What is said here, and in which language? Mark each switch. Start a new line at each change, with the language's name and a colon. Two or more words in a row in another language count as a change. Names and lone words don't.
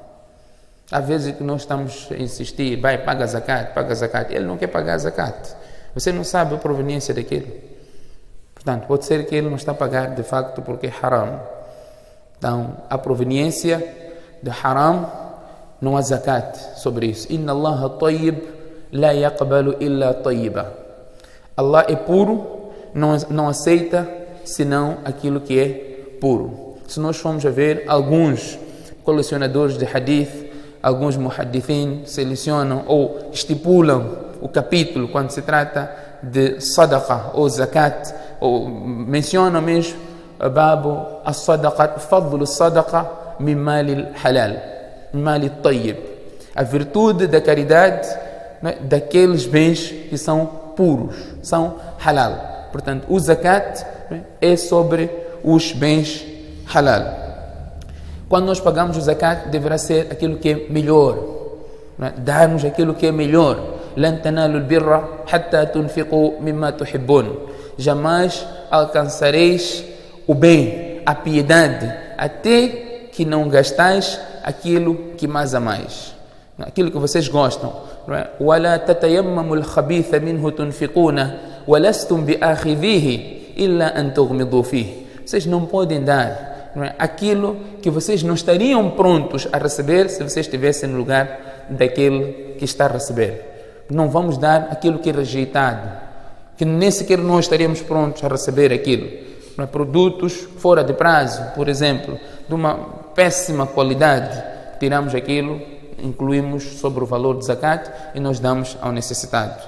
Portuguese: Há vezes que nós estamos a insistir, paga zakat, ele não quer pagar zakat. Você não sabe a proveniência daquilo. Portanto, pode ser que ele não está a pagar de facto porque é haram. Então, a proveniência de haram, não há zakat sobre isso.
Arabic: إن الله طيب لا يقبل إلا طيبا.
Portuguese: Allah é puro, não aceita senão aquilo que é puro. Se nós formos a ver, alguns colecionadores de hadith, alguns muhaddithin selecionam ou estipulam o capítulo quando se trata de sadaqa ou zakat, ou mencionam mesmo
Arabic: باب الصدقات، فضل الصدقة من مال حلال، من مال طيب,
Portuguese: a virtude da caridade, né, daqueles bens que são puros, são halal. Portanto, o zakat, né, é sobre os bens halal. Quando nós pagamos o zakat, deverá ser aquilo que é melhor, né, darmos aquilo que é melhor.
Arabic: لن تنالوا البر حتى تنفقوا مما تحبون.
Portuguese: Jamais alcançareis o bem, a piedade, até que não gastais aquilo que mais amais, aquilo que vocês gostam.
Arabic: ولا تتيمموا الخبيث منه تنفقون ولستم بآخذيه إلا أن تغمضوا فيه.
Portuguese: Vocês não podem dar aquilo que vocês não estariam prontos a receber se vocês estivessem no lugar daquele que está a receber. Não vamos dar aquilo que é rejeitado, que nem sequer nós estaríamos prontos a receber aquilo. Produtos fora de prazo, por exemplo, de uma péssima qualidade, tiramos aquilo, incluímos sobre o valor de zakat e nós damos ao necessitado.